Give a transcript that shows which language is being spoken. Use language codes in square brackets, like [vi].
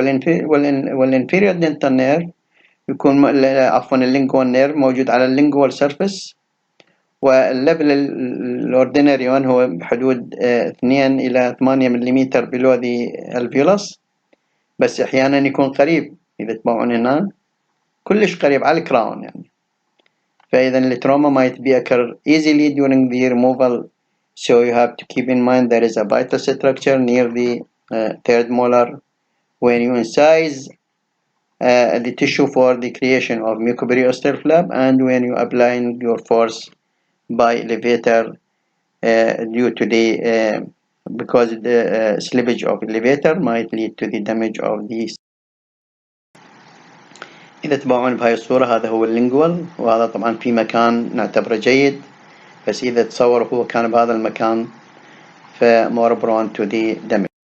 [ar] والانفيريور دنتال نير يكون عفوا اللينجوال نير موجود على اللينجوال سيرفيس، والليفل الاوردينري وان هو بحدود 2 إلى 8 ملم بلو ذي الفيولس، بس احيانا يكون قريب. اذا تبعون هنا كلش قريب على الكراون يعني. فاذا التروما [en] might be occur easily during the removal, so you have to keep in mind there is a vital structure near the third molar when you incise the tissue for the creation of mucoperiosteal flap, and when you applying your force by elevator due to the because the slippage of elevator might lead to the damage of these. [ar] إذا تبعون بهاي الصورة هذا هو اللينجوال، وهذا طبعا في مكان نعتبره جيد، بس إذا تصور هو كان بهذا المكان فمور برون تو دي دامج.